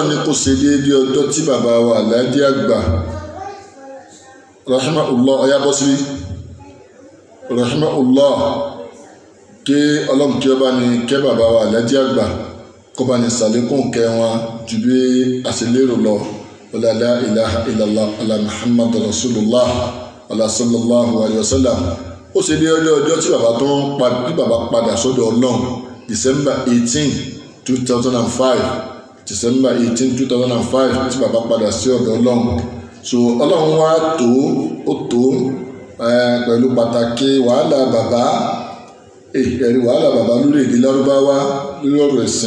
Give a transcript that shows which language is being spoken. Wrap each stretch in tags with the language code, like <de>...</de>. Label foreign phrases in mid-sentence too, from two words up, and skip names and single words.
<yo>ní kó ṣe déédéé ọjọ́ tí bàbá wa Alhaji àgbà rahimahullah ọyábọ́sí rahimahullah kí ọlọ́run kí ọba ní kẹ́ bàbá wa Alhaji àgbà kó bá ní sàlékún kẹ́ wọn ju bí àṣelérò lọ</yo> <ar>ولا لا إله إلا الله على محمد رسول الله ولا صلى الله عليه وسلم.</ar> <yo>Ó ṣe déédéé ọjọ́ tí bàbá padà sọ́dọ̀ ọlọ́run December 18 2005 December 18 2005 tí bàbá padà sí ọ̀dọ̀ ọlọ́run. So ọlọ́run wá tó pẹ̀lú pàtàkì wàhálà bàbá lórí èdè Lárúbáwá lórí ọ̀rọ̀ ẹ̀sìn.</yo>